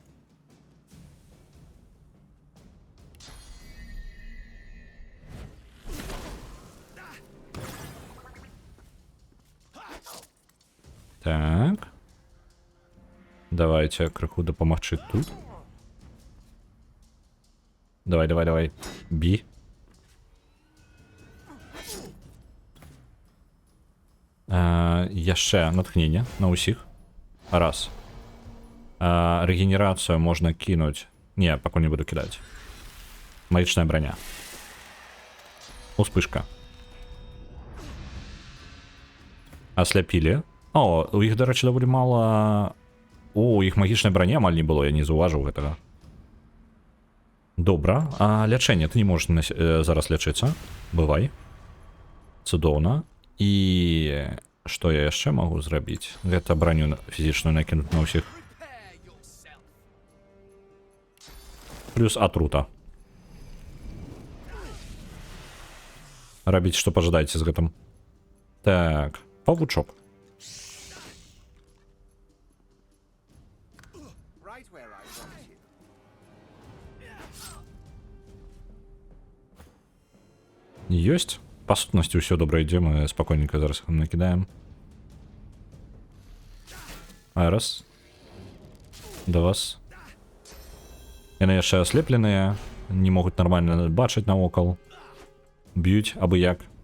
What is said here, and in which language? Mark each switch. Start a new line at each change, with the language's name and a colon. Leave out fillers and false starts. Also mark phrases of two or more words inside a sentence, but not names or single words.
Belarusian: Так. Давайте крыху дапамагчы тут. Давай. Бі. Яшчэ натхнення на ўсіх. Раз.
Russian: Регенерацию можно кинуть. Не, пока не буду кидать. Магичная броня.
Belarusian: Успышка. Ослепили. О, у іх,
Ukrainian: до речі, доволі мало. У іх магічної броні амаль не було, я не зауважив
Belarusian: гэтага. Добра. А лячэнне,
Russian: ты не можешь
Belarusian: зараз лячыцца. Бывай. Цудоўна. І што я яшчэ магу зрабіць? Гэта броню фізічную накінуць на ўсіх.
English: Prepare yourself.
Belarusian: Плюс атрута. Рабіць, што пажадаеце з гэтым. Так, павучок.
English: Right where I want you.
Belarusian: Ёсць. Па сутнасці ўсё добра ідзе, мы спакойненька зараз іх накідаем. Раз. Два. Яны яшчэ аслепленыя, не могуць нармальна бачыць навокал. Б'юць абы як.